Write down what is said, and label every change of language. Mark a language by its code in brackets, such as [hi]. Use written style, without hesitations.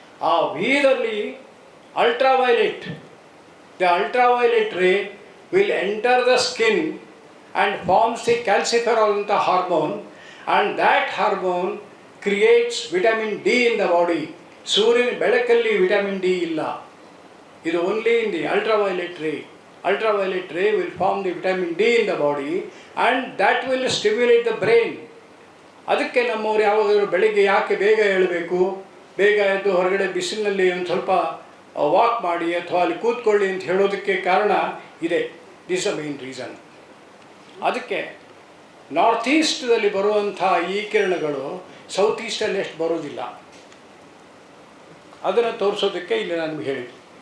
[kn] ಆ ವಿದಲ್ಲಿ [en] Ultraviolet, the ultraviolet ray will enter the skin and forms the calciferol ಅಂತ hormone, and that hormone creates vitamin D in the body. [kn] ಸೂರ್ಯನ ಬೆಳಕಲ್ಲಿ vitamin D ಇಲ್ಲ, ಇದು [en] Only in the ultraviolet ray. ultraviolet ray will form the vitamin D in the body and that will stimulate the brain. [kn] ಅದಕ್ಕೆ ನಮ್ಮವ್ರು ಯಾವಾಗಾದರೂ ಬೆಳಿಗ್ಗೆ ಯಾಕೆ ಬೇಗ ಏಳಬೇಕು, ಬೇಗ ಎದ್ದು ಹೊರಗಡೆ ಬಿಸಿಲಿನಲ್ಲಿ ಒಂದು ಸ್ವಲ್ಪ ವಾಕ್ ಮಾಡಿ ಅಥವಾ ಅಲ್ಲಿ ಕೂತ್ಕೊಳ್ಳಿ ಅಂತ ಹೇಳೋದಕ್ಕೆ ಕಾರಣ ಇದೆ. [en] This a main reason. [kn] ಅದಕ್ಕೆ ನಾರ್ತ್ ಈಸ್ಟ್ದಲ್ಲಿ ಬರುವಂಥ ಈ ಕಿರಣಗಳು ಸೌತ್ ಈಸ್ಟಲ್ಲಿ ಎಷ್ಟು ಬರೋದಿಲ್ಲ, ಅದನ್ನು ತೋರಿಸೋದಕ್ಕೆ ಇಲ್ಲಿ ನಾನು ಹೇಳಿದ್ದು.